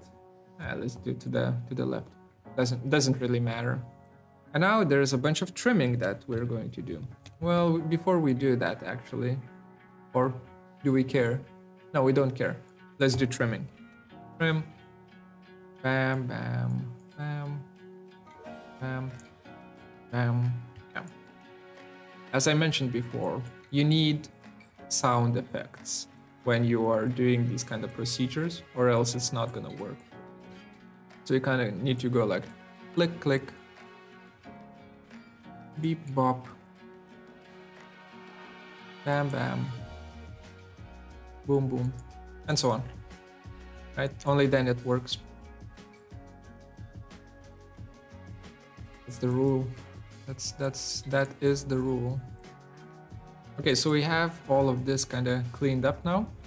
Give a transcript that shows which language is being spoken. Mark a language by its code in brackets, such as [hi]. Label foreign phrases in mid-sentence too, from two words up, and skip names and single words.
[en] Let's do to the left. Doesn't really matter. And now there's a bunch of trimming that we're going to do. Well, before we do that, actually, or do we care? No, we don't care. Let's do trimming. Trim. Bam, bam, bam, bam, bam, bam. As I mentioned before, you need sound effects when you are doing these kind of procedures, or else it's not gonna work. So you kind of need to go like click, click, beep, bop, bam, bam, boom, boom, and so on. Right? Only then it works. That's the rule. That is the rule. Okay, so we have all of this kind of cleaned up now.